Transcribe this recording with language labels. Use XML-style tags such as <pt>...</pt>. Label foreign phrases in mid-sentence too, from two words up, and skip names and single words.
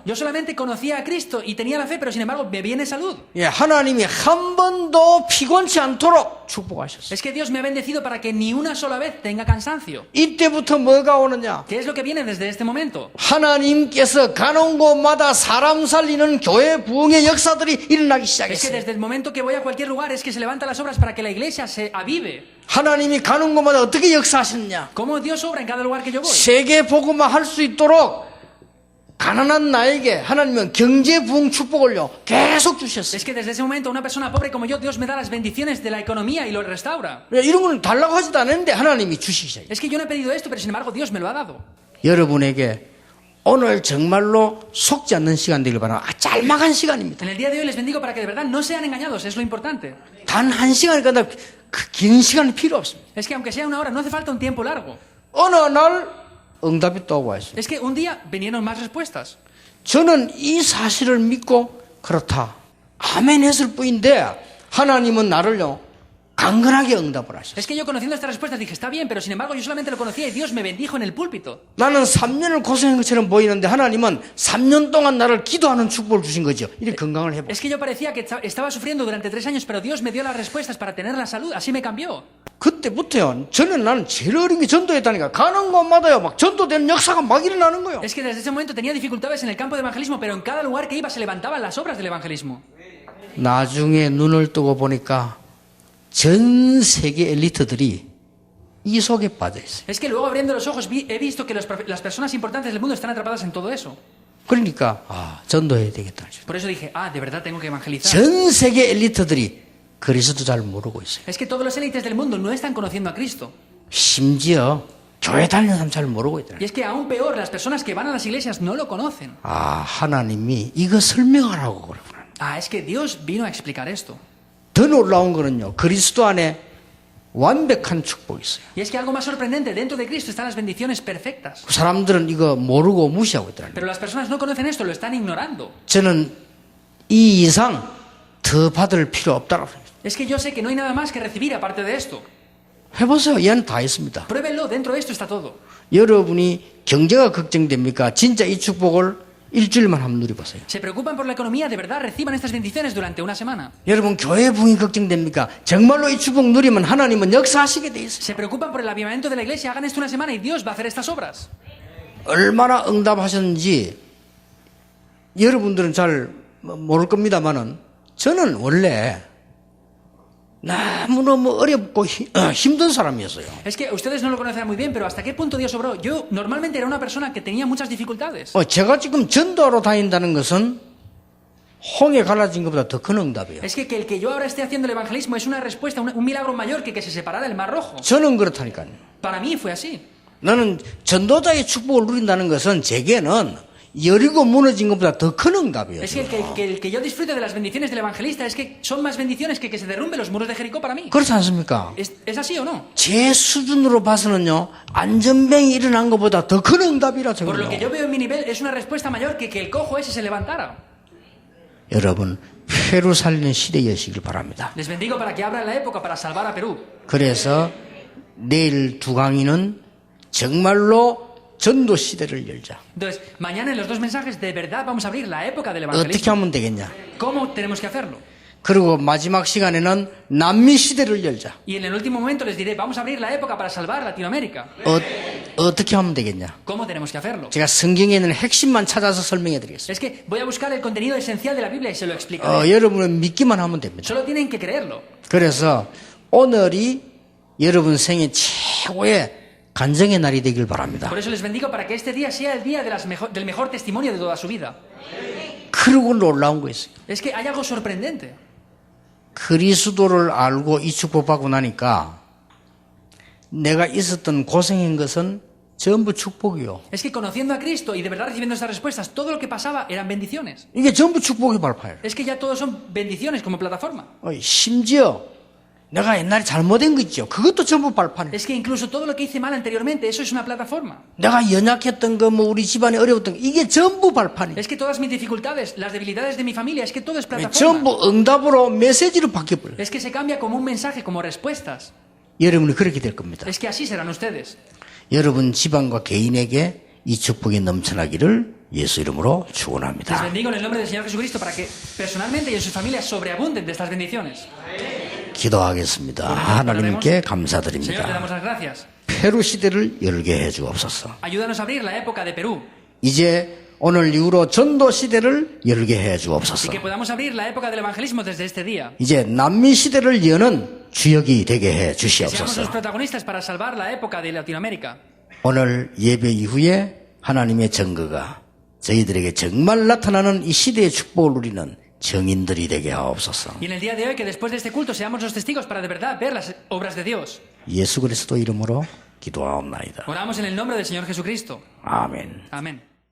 <es>Yo solamente conocía a Cristo y tenía la fe, pero sin embargo me viene salud.</es> <ko>예, 하나님이 한 번도 피곤치 않도록 축복하셨어요.</ko> <es>Es que Dios me ha bendecido para que ni una sola vez tenga cansancio.</es> <ko>이때부터 뭐가 오느냐?</ko> <es>¿Qué es lo que viene desde este momento?</es> <ko>하나님께서 가는 곳마다 사람 살리는 교회 부흥의 역사들이 일어나기</ko> <es>Es que</es> <ko>시작했어요.</ko> <es>desde el momento que voy a cualquier lugar es que se levantan las obras para que la iglesia se avive.</es> <ko>하나님이 가는 곳마다 어떻게 역사하셨느냐?</ko> <es>¿Cómo Dios obra en cada lugar que yo voy?</es> <ko>세계 복음화 할 수 있도록 가난한 나에게 하나님은 경제 부흥 축복을요 계속 주셨어요.</ko> <es>Es que desde ese momento una persona pobre como yo, Dios me da las bendiciones de la economía y lo restaura.</es> <ko>이런 건 달라고 하지도 않았는데 하나님이 주시기 시작해요.</ko> <es>Es que yo no he pedido esto, pero sin embargo Dios me lo ha dado.</es> <ko>여러분에게 오늘 정말로 속지 않는 시간 되길 바랍니다. 짤막한 시간입니다.</ko> <es>En el día de hoy les bendigo para que de verdad no sean engañados, es lo importante.</es> <ko>단 한 시간이 끝나 긴 시간이 필요 없습니다.</ko> <es>Es que aunque sea una hora, no hace falta un tiempo largo.</es> <ko>어느 날 응답이 또 와 있어요.</ko> <es>Es que un día vinieron más respuestas.</es> <ko>저는 이 사실을 믿고 그렇다. 아멘 했을 뿐인데 하나님은 나를요 강건하게 응답을 하셨어요.</ko> <es>Es que yo conociendo estas respuestas dije, está bien, pero sin embargo yo solamente lo conocía y Dios me bendijo en el púlpito.</es> <ko>나는 3년을 고생한 것처럼 보이는데 하나님은 3년 동안 나를 기도하는 축복을 주신 거죠. 이렇게 건강을 해봐.</ko> <es>Es que yo parecía que estaba sufriendo durante 3 años, pero Dios me dio las respuestas para tener la salud. Así me cambió.</es> <ko>그때부터요. 저는 나는 제일 어린 게 전도했다니까. 가는 곳마다요. 막 전도되는 역사가 막 일어나는 거예요.</ko> <es>Es que desde ese momento tenía dificultades en el campo de evangelismo, pero en cada lugar que iba se levantaban las obras del evangelismo.</es> <ko>나중에 눈을 뜨고 보니까 전 세계 엘리트들이 이 속에 빠져 있어요.</ko> <es>Es que luego abriendo los ojos he visto que las personas importantes del mundo están atrapadas en todo eso.</es> <ko>그러니까 전도해야 되겠다.</ko> <es>Por eso dije, de verdad tengo que evangelizar.</es> <ko>전 세계 엘리트들이 그리스도 잘 모르고 있어요.</ko> <es>Es que todos los élites del mundo no están conociendo a Cristo.</es> <ko>심지어 교회 다니는 사람 잘 모르고 있더라고요.</ko> <es>Y es que aún peor, las personas que van a las iglesias no lo conocen.</es> <ko>하나님이 이거 설명하라고 그러구나.</ko> <es>Es que Dios vino a explicar esto.</es> <ko>더 놀라운 거는요. 그리스도 안에 완벽한 축복이 있어요.</ko> <es>Y es que algo más sorprendente, dentro de Cristo están las bendiciones perfectas.</es> <ko>사람들은 이거 모르고 무시하고 있더라고요.</ko> <es>Pero las personas no conocen esto, lo están ignorando.</es> <ko>저는 이 이상 더 받을 필요 없다고 합니다.</ko> <es>Es que yo sé que no hay nada más que recibir aparte de esto.</es> <ko>해보세요. 이 안에 다 있습니다.</ko> <es>Pruébenlo, dentro de esto está todo.</es> <ko>여러분이 경제가 걱정됩니까? 진짜 이 축복을 일주일만 한번 누려보세요.</ko> <es>Se preocupan por la economía, de verdad reciban estas bendiciones durante una semana.</es> <ko>여러분 교회 부흥이 걱정됩니까? 정말로 이 축복 누리면 하나님은 역사하시게 돼 있어요.</ko> <es>Se preocupan por el avivamiento de la iglesia, hagan esto una semana y Dios va a hacer estas obras.</es> <ko>얼마나 응답하셨는지 여러분들은 잘 모를 겁니다만은 저는 원래 너무너무 어렵고 힘든 사람이었어요.</ko> <es>Es que ustedes no lo conocerán muy bien, pero ¿hasta qué punto Dios obró? Yo normalmente era una persona que tenía muchas dificultades.</es> <ko>제가 지금 전도하러 다닌다는 것은 홍해 갈라진 것보다 더 큰 응답이에요.</ko> <es>Es que el que yo ahora esté haciendo el evangelismo es una respuesta, un milagro mayor que se separara el Mar Rojo.</es> <ko>저는 그렇다니까요.</ko> <es>Para mí fue así.</es> <ko>나는 전도자의 축복을 누린다는 것은 제게는 여리고 무너진 것보다 더 큰 응답이에요.</ko> <es>Es que el que yo disfrute de las bendiciones del evangelista es que son más bendiciones que se derrumben los muros de Jericó para mí.</es> <ko>그렇지 않습니까?</ko> <es>¿Es así o no?</es> <ko>제 수준으로 봐서는요, 안전병이 일어난 것보다 더 큰 응답이라</ko> <es>Por lo que yo</es> <ko>저거요.</ko> <es>veo en mi nivel es una respuesta mayor que el cojo ese se levantara.</es> <ko>여러분, 페루 살리는 시대여시길 바랍니다.</ko> <es>Les bendigo para que abran la época para salvar a Perú.</es> <ko>그래서 내일 두 강의는 정말로 전도 시대를 열자.</ko> <es>Entonces, mañana en los 2 mensajes de verdad vamos a abrir la época del</es> <ko>어떻게</ko> <es>evangelismo.</es> <ko>하면 되겠냐?</ko> <es>¿Cómo tenemos que hacerlo?</es> <ko>그리고 마지막 시간에는 남미 시대를 열자.</ko> <es>Y en el último momento les diré, vamos a abrir la época para salvar Latinoamérica.</es> <ko>어떻게 하면 되겠냐?</ko> <es>¿Cómo tenemos que hacerlo?</es> <ko>제가 성경에 있는 핵심만 찾아서 설명해 드리겠습니다.</ko> <es>Es que voy a buscar el contenido esencial de la Biblia y se lo explicaré.</es> <ko>여러분은 믿기만 하면 됩니다.</ko> <es>Solo tienen que creerlo.</es> <ko>그래서 오늘이 여러분 생애 최고의 간증의 날이 되길 바랍니다.</ko> <es>Por eso les bendigo para que este día sea el día del mejor testimonio de toda su vida.</es> <ko>그리고 놀라운 거 있어요.</ko> <es>Es que hay algo sorprendente.</es> <ko>그리스도를 알고 이 축복받고 나니까 내가 있었던 고생한 것은 전부 축복이요.</ko> <es>Es que conociendo a Cristo y de verdad recibiendo estas respuestas, todo lo que pasaba eran bendiciones.</es> <ko>이게 전부 축복의 발파예요.</ko> <es>Es que ya todos son bendiciones como plataforma.</es> <ko>심지어 내가 옛날에 잘못한 거 있죠. 그것도 전부 발판이에요.</ko> <es>Es que incluso todo lo que hice mal anteriormente, eso es una plataforma.</es> <ko>내가 연약했던 거, 우리 집안이 어려웠던 거, 이게 전부 발판이에요.</ko> <es>Es que todas mis dificultades, las debilidades de mi familia, es que todo es plataforma.</es> <ko>전부 응답으로 메시지로 바뀌어버려요.</ko> <es>Es que se cambia como un mensaje, como respuestas.</es> <ko>여러분이 그렇게 될 겁니다.</ko> <es>Es que así serán ustedes.</es> <ko>여러분 집안과 개인에게 이 축복이 넘쳐나기를 예수 이름으로</ko> <es>Les</es> <ko>축원합니다.</ko> <es>bendigo en el nombre del Señor Jesucristo para que personalmente y en sus familias sobreabunden de estas bendiciones.</es> <ko>기도하겠습니다. 하나님께</ko> <es>Señor, te</es> <ko>감사드립니다.</ko> <es>damos las gracias.</es> <ko>페루 시대를 열게 해주옵소서.</ko> <es>Ayúdanos a abrir la época de Perú</es> <ko>이제 오늘 이후로 전도 시대를 열게</ko> <es>y</es> <ko>해주옵소서.</ko> <es>que podamos abrir la época del evangelismo desde este día.</es> <ko>이제 남미 시대를 여는 주역이 되게 해</ko> <es>Que seamos los</es> <ko>주시옵소서.</ko> <es>protagonistas para salvar la época de Latinoamérica.</es> <ko>오늘 예배 이후에 하나님의 증거가 저희들에게 정말 나타나는 이 시대의 축복을 누리는 증인들이 되게 하옵소서.</ko> <es>Y en el día de hoy, que después de este culto seamos los testigos para de verdad ver las obras de Dios.</es> <ko>예수 그리스도 이름으로 기도하옵나이다.</ko> <es>Oramos en el nombre del Señor Jesucristo.</es> <ko>아멘.</ko> <es>Amén.</es>